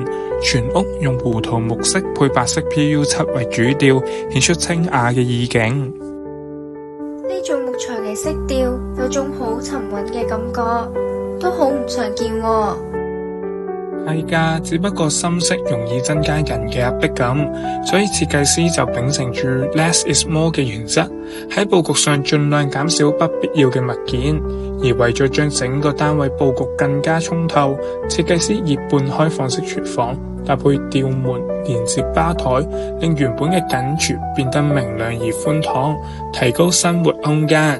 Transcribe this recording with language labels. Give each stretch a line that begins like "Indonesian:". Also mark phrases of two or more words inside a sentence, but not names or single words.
Cantonese: 全屋用胡桃木色配白色 PU7 為主調，顯出清雅嘅意境。呢種木材嘅色調有種好沉穩嘅感覺，都好唔常見喎。係㗎，只不過深色容易增加人嘅壓迫感，所以設計師就秉承住
English: less is more
Cantonese: 嘅原則，喺佈局上盡量減少不必要嘅物件。而為咗將整個單位佈局更加通透，設計師以半開放式廚房搭配吊門連接吧台，令原本嘅緊廚變得明亮而寬敞，提高生活空間。